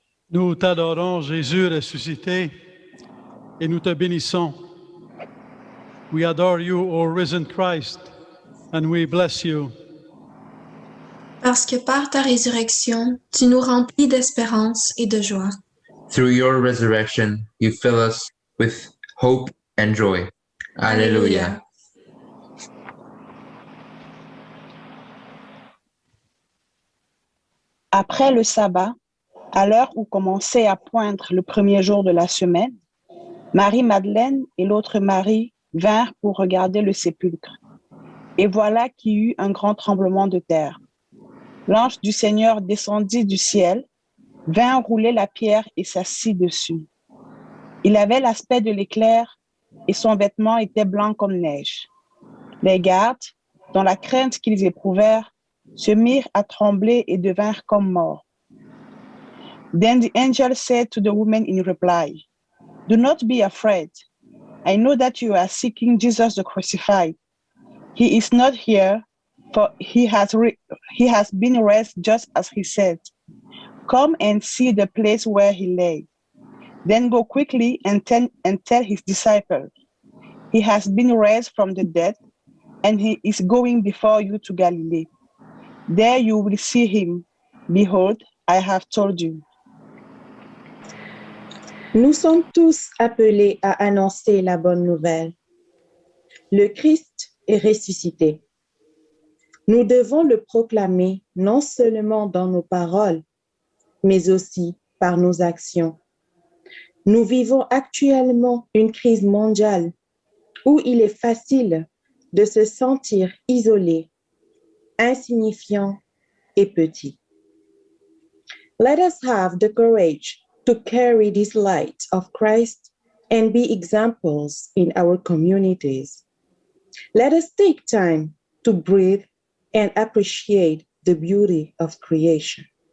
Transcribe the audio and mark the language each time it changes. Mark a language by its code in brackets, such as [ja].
[fr] Nous t'adorons, Jésus ressuscité, et nous te bénissons. [en] We adore you, O risen Christ, and we bless you. [fr] Parce que par ta résurrection, tu nous remplis d'espérance et de joie. [en] Through your resurrection, you fill us with hope and joy. Alleluia. [fr] Après le sabbat, à l'heure où commençait à poindre le premier jour de la semaine, Marie-Madeleine et l'autre Marie vinrent pour regarder le sépulcre. Et voilà qu'il y eut un grand tremblement de terre. L'ange du Seigneur descendit du ciel, vint rouler la pierre et s'assit dessus. Il avait l'aspect de l'éclair et son vêtement était blanc comme neige. Les gardes, dans la crainte qu'ils éprouvèrent, se mirent à trembler et devinrent comme morts. [en] Then the angel said to the woman in reply, "Do not be afraid. I know that you are seeking Jesus the crucified. He is not here, for he has been raised just as he said. Come and see the place where he lay. Then go quickly and tell his disciples, he has been raised from the dead, and he is going before you to Galilee. There you will see him. Behold, I have told you." [fr] Nous sommes tous appelés à annoncer la bonne nouvelle. Le Christ est ressuscité. Nous devons le proclamer non seulement dans nos paroles, mais aussi par nos actions. Nous vivons actuellement une crise mondiale où il est facile de se sentir isolé, insignifiant et petit. [en] Let us have the courage to carry this light of Christ and be examples in our communities. Let us take time to breathe and appreciate the beauty of creation.